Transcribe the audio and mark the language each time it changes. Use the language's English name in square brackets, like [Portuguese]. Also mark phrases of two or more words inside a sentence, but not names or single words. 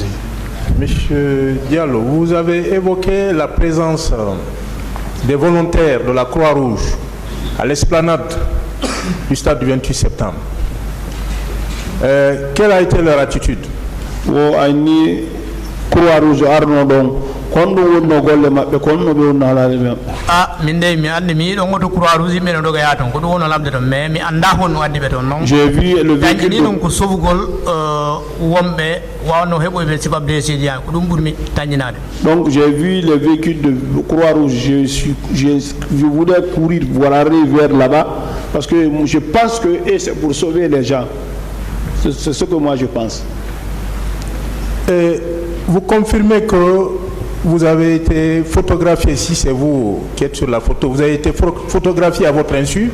[French] Monsieur Diallo, vous avez évoqué la présence des volontaires de la Croix-Rouge à l'esplanade du stade du 28 septembre. Quelle a été leur attitude? [Fula] Croix-Rouge arno ɗon kon ɗum wonno golle maɓɓe kon no ɓe wonno halaade ɓe. min de mi andi mi yiɗo goto Croix Rouge yimɓe no ɗoga yaa toon ko ɗum wonno lamde toon mais mi anda honno addi ɓe toon noon dañƴini ɗum ko sofugol wonɓe wawno heɓoyɓe sibabde seedi han ko ɗum ɓurmi taññinade. [French] Donc j'ai vu le véhicule de Croix-Rouge, je voulais courir pour aller vers là-bas parce que je pense que c'est pour sauver les gens. C'est ce que moi je pense. Et vous confirmez que vous avez été photographié, si c'est vous qui êtes sur la photo, vous avez été photographié à votre insu?